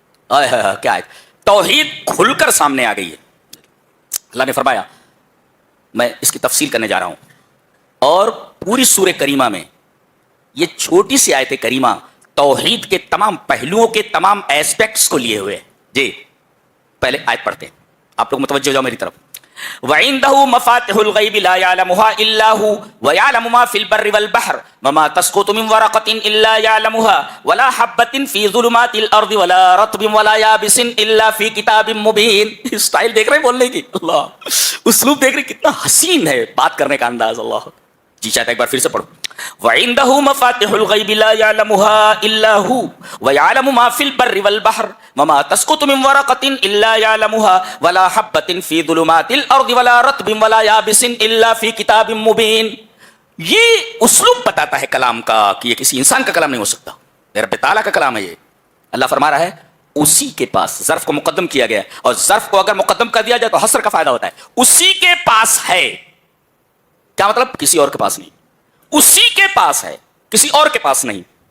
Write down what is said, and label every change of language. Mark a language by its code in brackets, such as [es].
[ur] کیا آیت؟ توحید کھل کر سامنے آ گئی ہے. اللہ نے فرمایا, میں اس کی تفصیل کرنے جا رہا ہوں, اور پوری سورہ کریمہ میں یہ چھوٹی سی آیت کریمہ توحید کے تمام پہلوؤں کے تمام ایسپیکٹس کو لیے ہوئے. جی پہلے آیت پڑھتے ہیں, آپ لوگ متوجہ ہو جاؤ میری طرف. [ar] وعنده مفاتح الغیب لا يعلمها الا هو ويعلم ما في البر والبحر وما تسقط من ورقة الا يعلمها ولا حبة في ظلمات الارض ولا رطب ولا يابس الا في كتاب مبين. [ur] اسٹائل دیکھ رہے ہیں بولنے کی, اللہ اسلوب دیکھ رہے کتنا حسین ہے بات کرنے کا انداز. اللہ جی چاہتا ایک بار پھر سے پڑھو. [ar] وعنده مفاتح الغیب لا يعلمها الا هو ويعلم ما في البر والبحر وما تسقط من ورقة الا يعلمها ولا حبة في ظلمات الارض ولا رطب ولا يابس الا في كتاب مبين. [ur] یہ اسلوب بتاتا ہے کلام کا کہ یہ کسی انسان کا کلام نہیں ہو سکتا, رب تعالیٰ کا کلام ہے یہ. اللہ فرما رہا ہے اسی کے پاس, ظرف کو مقدم کیا گیا ہے, اور ظرف کو اگر مقدم کر دیا جائے تو حصر کا فائدہ ہوتا ہے. اسی کے پاس ہے, کیا مطلب؟ کسی اور کے پاس نہیں, اسی کے پاس ہے, کسی اور کے پاس نہیں.